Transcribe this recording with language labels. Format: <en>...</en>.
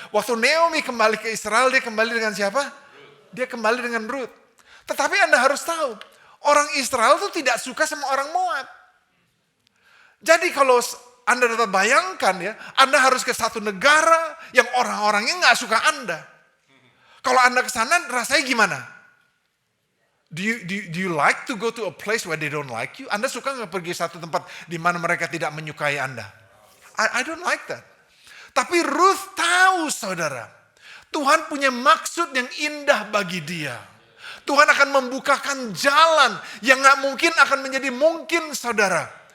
<id>Waktu Naomi kembali ke Israel, dia kembali dengan siapa? Dia kembali dengan Ruth. Tetapi Anda harus tahu, orang Israel itu tidak suka sama orang Moab. Jadi kalau Anda dapat bayangkan ya, Anda harus ke satu negara yang orang-orangnya nggak suka Anda. Kalau Anda ke sana, rasanya gimana?</id> <en>Do you like to go to a place where they don't like you?</en> <id>Anda suka nggak pergi satu tempat di mana mereka tidak menyukai Anda?</id> <en>I don't like that.</en> <id>Tapi Ruth tahu saudara, Tuhan punya maksud yang indah bagi dia. Tuhan akan membukakan jalan yang gak mungkin akan menjadi mungkin saudara.</id>